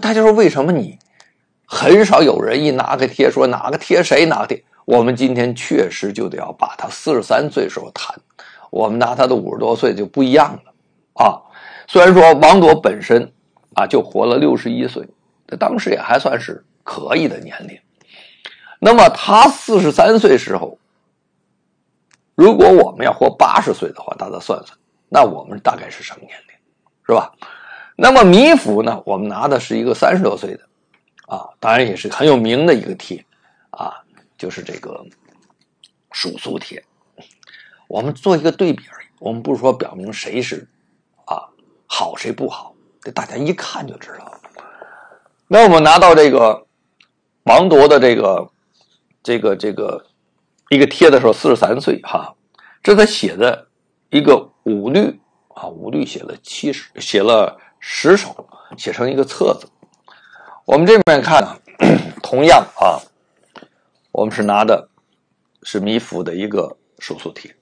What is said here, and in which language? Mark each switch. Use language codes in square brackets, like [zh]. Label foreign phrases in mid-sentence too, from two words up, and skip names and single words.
[zh] 大家說為什麼你很少有人一拿個貼說哪個貼誰哪個貼？我們今天確實就得要把他43歲時候談，我們拿他的50多歲就不一樣了雖然說王鐸本身就活了61歲，當時也還算是可以的年齡。那麼他43歲時候，如果我們要活80歲的話，大家算算，那我們大概是什麼年齡，是吧？那麼米芾呢，我們拿的是一個30多歲的當然也是很有名的一個貼就是這個蜀素帖。我們做一個對比而已，我們不是說表明誰是好誰不好，大家一看就知道了。那我們拿到這個王鐸的這個一個貼的時候，43歲這是他寫的一個五律五律寫了10首，寫成一個冊子。我們這邊看同樣我們是拿的是米芾的一個蜀素帖。